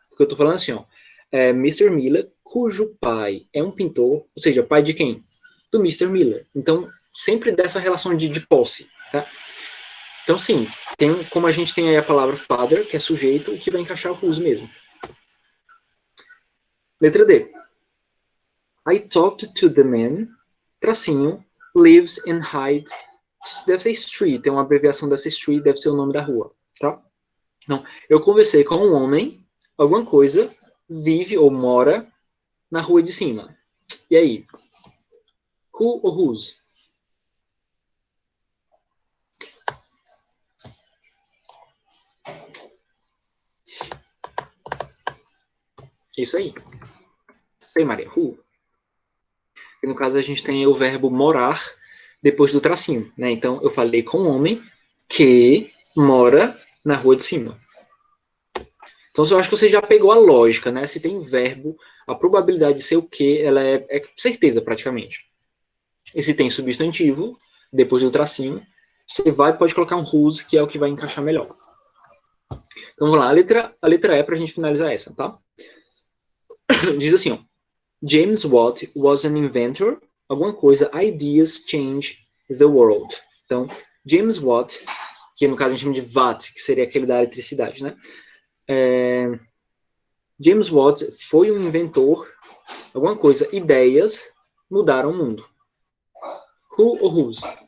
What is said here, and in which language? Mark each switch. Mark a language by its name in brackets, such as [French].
[Portuguese] Porque eu estou falando assim, ó, Mr. Miller, cujo pai é um pintor, ou seja, pai de quem? Do Mr. Miller. Então, sempre dessa relação de posse, tá? Então, sim, como a gente tem aí a palavra father, que é sujeito, o que vai encaixar o whose mesmo. Letra D. [English] I talked to the man, [Portuguese] tracinho, [English] lives in Hyde. [Portuguese] Deve ser street, é uma abreviação dessa street, deve ser o nome da rua, tá? Não, eu conversei com um homem, alguma coisa, vive ou mora na rua de cima. E aí? Who ou whose? Isso aí. Aí, Maria, who? E no caso, a gente tem o verbo morar depois do tracinho, né? Então, eu falei com um homem que mora na rua de cima. Então, eu acho que você já pegou a lógica, né? Se tem verbo, a probabilidade de ser o que, ela é certeza, praticamente. E se tem substantivo, depois do tracinho, você pode colocar um whose, que é o que vai encaixar melhor. Então, vamos lá. A letra E para a gente finalizar essa, tá? Diz assim, ó. [English] James Watt was an inventor, [Portuguese] alguma coisa, [English] ideas change the world. [Portuguese] Então, James Watt, que no caso a gente chama de Watt, que seria aquele da eletricidade, né? James Watt foi um inventor, alguma coisa, ideias mudaram o mundo. Who ou whose?